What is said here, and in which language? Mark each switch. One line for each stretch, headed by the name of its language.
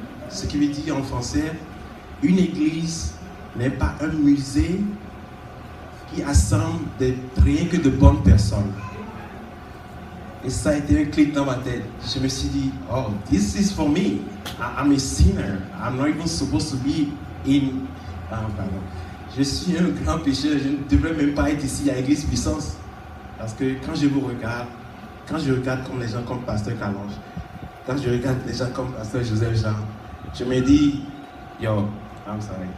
French: Ce qui veut dire en français, une église n'est pas un musée qui assemble rien que de bonnes personnes. Et ça a été un clic dans ma tête. Je me suis dit:
English: oh, this is for me. I'm a sinner. I'm not even supposed to be in...
French: Je suis un grand pécheur. Je ne devrais même pas être ici à l'église Puissance. Parce que quand je vous regarde, quand je regarde comme les gens comme Pasteur Carlange, quand je regarde les gens comme Pasteur Joseph Jean, je me dis,
English: I'm sorry.